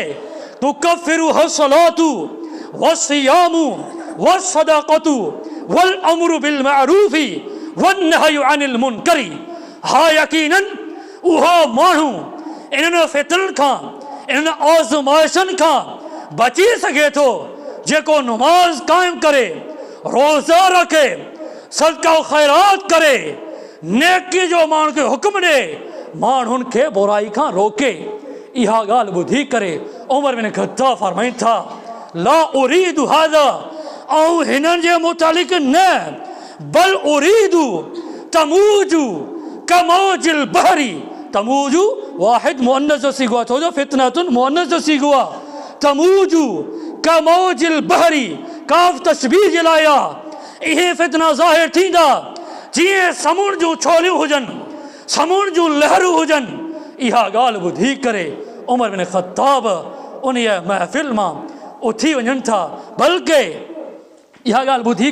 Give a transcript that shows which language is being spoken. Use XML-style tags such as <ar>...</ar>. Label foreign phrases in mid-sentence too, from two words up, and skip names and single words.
<ar>تكفره الصلاة والصيام والصدقة والأمر بالمعروف والنهي عن المنكر,</ar> <sd>हा यकीनन उहो माण्हू इन्हनि फितननि खां, इन्हनि आज़माइशनि खां बची सघे थो जेको नमाज़ क़ाइमु करे, रोज़ा रखे, सदका ख़ैरात करे, नेकी जो माण्हू खे हुक्म ॾे, माण्हुनि खे बुराई खां रोके। इहा ॻाल्हि ॿुधी करे उमर बिन ख़त्ताब फरमाइनि था,</sd> <ar>لا أريد هذا,</ar> <sd>ऐं हिननि जे मुतालिक़ न,</sd> <ar>بل أريد تموج كموج البحر,</ar> <sd>तमूजु वाहिद मुअन्नस जो सीगो आहे, छो जो फितनतुन मुअन्नस जो सीगो आहे।</sd> <ar>تموج كموج البحر,</ar> <sd>काफ़ तशबीह जे लाइ आहे। इहे फितना ज़ाहिर थींदा जीअं समुंड जूं छोलियूं हुजनि, समुंड जूं लहरूं हुजनि। इहा ॻाल्हि ॿुधी करे उमर बिन ख़त्ताब उन महफ़िल मां उथी वञनि था, बल्कि इहा ॻाल्हि ॿुधी</sd>